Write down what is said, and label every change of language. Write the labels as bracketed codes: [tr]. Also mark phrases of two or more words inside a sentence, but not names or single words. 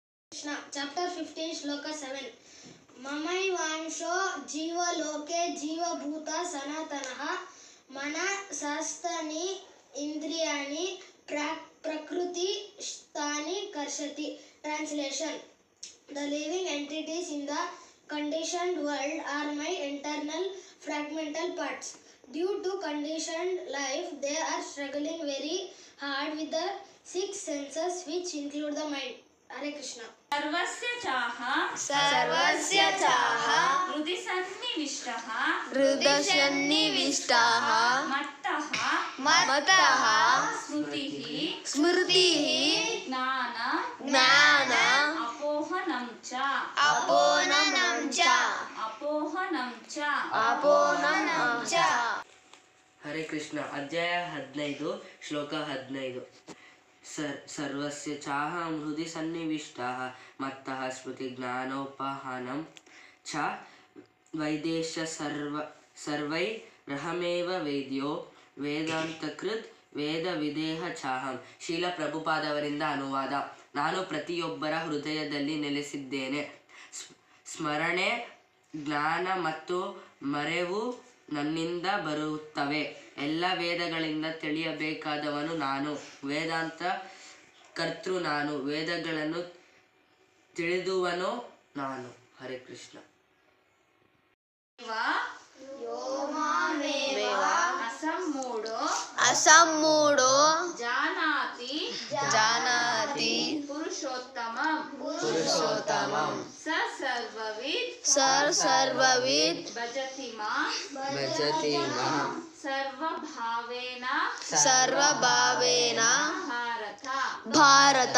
[en] Krishna, chapter 15, shloka 7. [sa] ममैवांशो जीव लोके जीव भूत सनातनः मनः षष्ठानि इन्द्रियाणि प्रकृति स्थानि कर्षति. [en] Translation: the living entities in the conditioned world are my internal fragmental parts. Due to conditioned life, they are struggling very hard with the six senses, which include the mind. Hare Krishna. [sa] सर्वस्य चाह हृदि सन्निविष्टः मत्तः स्मृतिः ज्ञान अपोहनं च हरे कृष्ण. अध्याय 15 ಶ್ಲೋಕ 15. सर्वस्य चाह हृदय सन्निविष्टः मत्तः स्मृति ज्ञानोपहानं च वैदेश सर्वै रहमेव वेद्यो वेदान्तकृत् वेद विदेह चाहं. [kn] ಶೀಲ ಪ್ರಭುಪಾದವರಿಂದ ಅನುವಾದ. ನಾನು ಪ್ರತಿಯೊಬ್ಬರ ಹೃದಯದಲ್ಲಿ ನೆಲೆಸಿದ್ದೇನೆ. ಸ್ಮರಣೆ, ಜ್ಞಾನ ಮತ್ತು ಮರೆವು ನನ್ನಿಂದ ಬರುತ್ತವೆ. ಎಲ್ಲ ವೇದಗಳಿಂದ ತಿಳಿಯಬೇಕಾದವನು ನಾನು. ವೇದಾಂತ ಕರ್ತೃ ನಾನು. ವೇದಗಳನ್ನು ತಿಳಿದುವನು ನಾನು. ಹರೇ ಕೃಷ್ಣ. [sa] असम्मूढो जानाति पुरुषोत्तमं स सर्वविद् भजति मां सर्वभावेन भारत.